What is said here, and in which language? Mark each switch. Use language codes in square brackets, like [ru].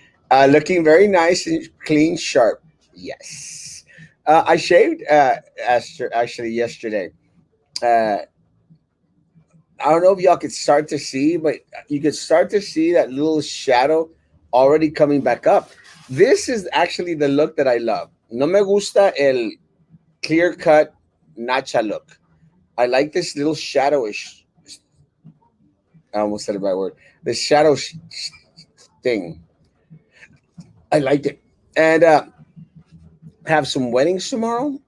[en] Looking very nice and clean, sharp. Yes. I shaved actually yesterday. Uh, I don't know if y'all could start to see, but you could start to see that little shadow already coming back up. This is actually the look that I love. [es] No me gusta el [en] clear cut [es] nacha [en] look. I like this little shadowish. I almost said it by word. The thing. I liked it, and have some weddings tomorrow.